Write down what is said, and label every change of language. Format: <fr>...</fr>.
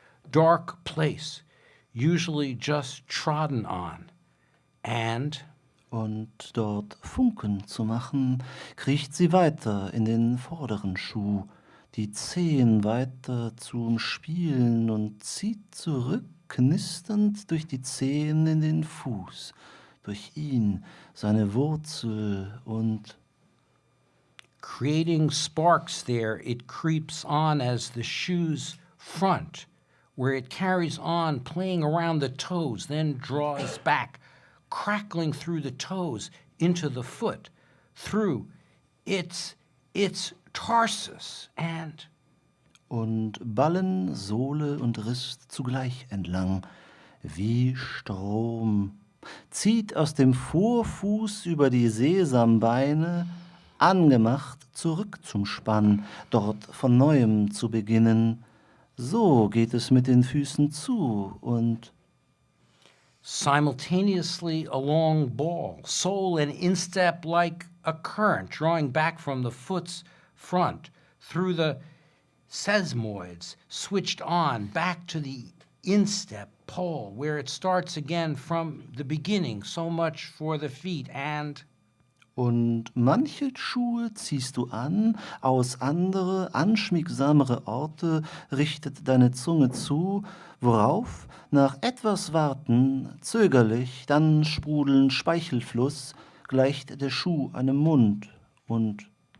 <en>Dark place, usually just trodden on. And</en> <de>dort Funken zu machen, kriecht sie weiter in den vorderen Schuh, die Zehen weiter zum Spielen und zieht zurück, knisternd durch die Zehen in den Fuß, durch ihn, seine Wurzel und</de> <en>creating sparks there, it creeps on as the shoe's front where it carries on playing around the toes, then draws back, crackling through the toes into the foot, through its tarsus and</en> <de>Und Ballen, Sohle und Riss zugleich entlang, wie Strom, zieht aus dem Vorfuß über die Sesambeine, angemacht zurück zum Spann, dort von neuem zu beginnen. So geht es mit den Füßen zu und</de> <en>simultaneously a long ball, sole and instep like a current, drawing back from the foot's front, through the sesamoids, switched on, back to the instep pole, where it starts again from the beginning, so much for the feet, and</en> <de>Und manche Schuhe ziehst du an, aus andere, anschmiegsamere Orte richtet deine Zunge zu, worauf, nach etwas Warten, zögerlich, dann sprudeln Speichelfluss, gleicht der Schuh einem Mund und</de>